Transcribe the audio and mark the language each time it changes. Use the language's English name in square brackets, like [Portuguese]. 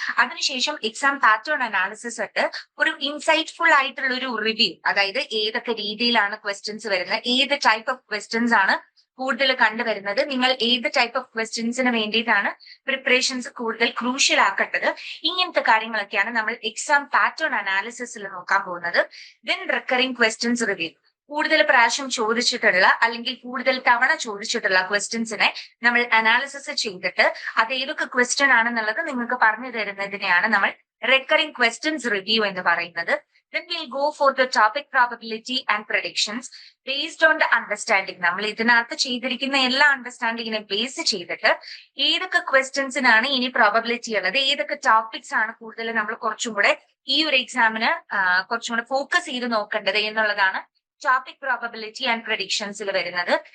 [Malayalam] അതിനുശേഷം exam pattern analysis ഇട്ട് ഒരു ഇൻസൈറ്റ്ഫുൾ ആയിട്ടുള്ള ഒരു റിവ്യൂ, അതായത് ഏതൊക്കെ രീതിയിലാണ് ക്വസ്റ്റ്യൻസ് വരുന്നത്, ഏത് ടൈപ്പ് ഓഫ് ക്വസ്റ്റ്യൻസ് ആണ് കൂടുതൽ കണ്ടുവരുന്നത്, നിങ്ങൾ ഏത് ടൈപ്പ് ഓഫ് ക്വസ്റ്റ്യൻസിന് വേണ്ടിയിട്ടാണ് പ്രിപ്പറേഷൻസ് കൂടുതൽ ക്രൂഷ്യൽ ആക്കേണ്ടത്, ഇങ്ങനത്തെ കാര്യങ്ങളൊക്കെയാണ് നമ്മൾ എക്സാം പാറ്റേൺ അനാലിസിസിൽ നോക്കാൻ പോകുന്നത്. ദെൻ റിക്കറിംഗ് ക്വസ്റ്റ്യൻസ് റിവ്യൂ, കൂടുതൽ പ്രാവശ്യം ചോദിച്ചിട്ടുള്ള അല്ലെങ്കിൽ കൂടുതൽ തവണ ചോദിച്ചിട്ടുള്ള ക്വസ്റ്റ്യൻസിനെ നമ്മൾ അനാലിസിസ് ചെയ്തിട്ട് അത് ഏതൊക്കെ ക്വസ്റ്റ്യൻ ആണെന്നുള്ളത് നിങ്ങൾക്ക് പറഞ്ഞു തരുന്നതിനെയാണ് നമ്മൾ റിക്കറിംഗ് ക്വസ്റ്റ്യൻസ് റിവ്യൂ എന്ന് പറയുന്നത്. [English] Then we'll go for the topic probability and predictions based on the understanding. [Malayalam] നമ്മൾ ഇതിനകത്ത് ചെയ്തിരിക്കുന്ന എല്ലാ അണ്ടർസ്റ്റാൻഡിങ്ങിനെ ബേസ് ചെയ്തിട്ട് ഏതൊക്കെ ക്വസ്റ്റ്യൻസിനാണ് ഇനി പ്രോബബിലിറ്റി ഉള്ളത്, ഏതൊക്കെ ടോപ്പിക്സ് ആണ് കൂടുതൽ നമ്മൾ കുറച്ചും കൂടെ ഈ ഒരു എക്സാമിന് കുറച്ചും കൂടെ ഫോക്കസ് ചെയ്ത് നോക്കേണ്ടത് എന്നുള്ളതാണ് ടോപ്പിക് പ്രോബബിലിറ്റി ആൻഡ് പ്രഡിക്ഷൻസിൽ വരുന്നത്.